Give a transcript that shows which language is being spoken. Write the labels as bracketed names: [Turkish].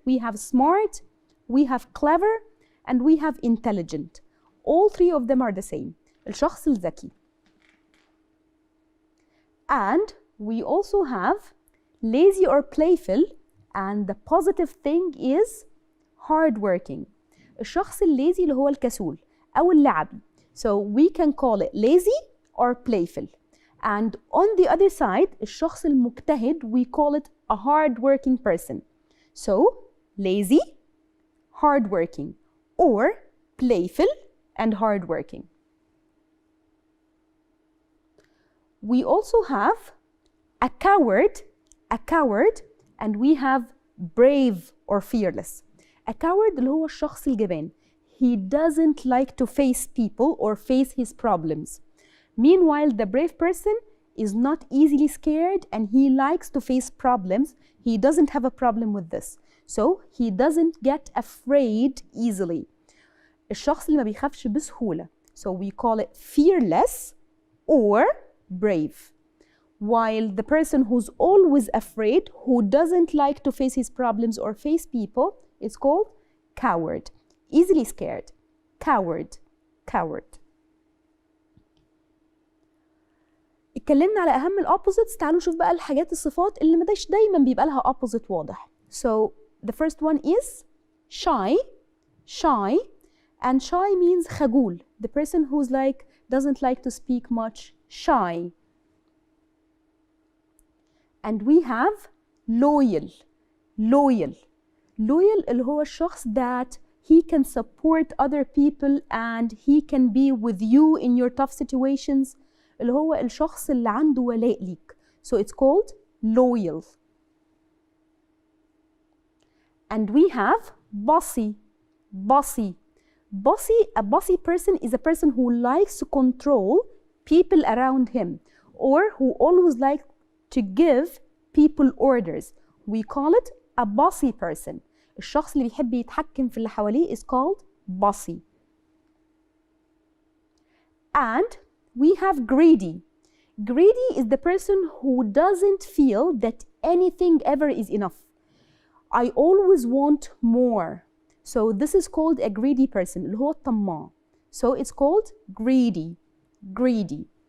[English] We have smart, we have clever, and we have intelligent. All three of them are the same. [Arabic] الشخص الذكي. [English] And we also have lazy or playful, and the positive thing is hardworking. [Arabic] الشخص الليزي اللي هو الكسول أو اللعبي. [English] So we can call it lazy or playful. And on the other side, [Arabic] الشخص المجتهد, [English] we call it a hardworking person. So lazy, hardworking, or playful and hardworking. We also have a coward, and we have brave or fearless. [Arabic] A coward اللي هو الشخص الجبان. [English] He doesn't like to face people or face his problems. Meanwhile, the brave person is not easily scared and he likes to face problems. He doesn't have a problem with this. So he doesn't get afraid easily. [Arabic] الشخص اللي ما بيخافش بسهولة. [English] So we call it fearless or brave. While the person who's always afraid, who doesn't like to face his problems or face people, is called coward. Easily scared. Coward, coward. [Arabic] اتكلمنا على اهم الاوبوزيتس. تعالوا نشوف بقى الحاجات الصفات اللي مش دايما بيبقى لها opposite واضح. [English] So the first one is shy. Shy, and shy means خجول. The person who's like doesn't like to speak much. Shy. And we have loyal. Loyal. Loyal [Arabic] اللي هو الشخص [English] that he can support other people and he can be with you in your tough situations. [Arabic] اللي هو الشخص اللي عنده ولاء ليك. [English] So it's called loyal. And we have bossy. Bossy. Bossy, a bossy person is a person who likes to control people around him or who always likes to give people orders. We call it a bossy person. [Arabic] الشخص اللي بيحب يتحكم في اللي حواليه [English] is called bossy. And we have greedy. Greedy is the person who doesn't feel that anything ever is enough. I always want more. So this is called a greedy person [Arabic] اللي هو الطماع. [English] So it's called greedy. Greedy.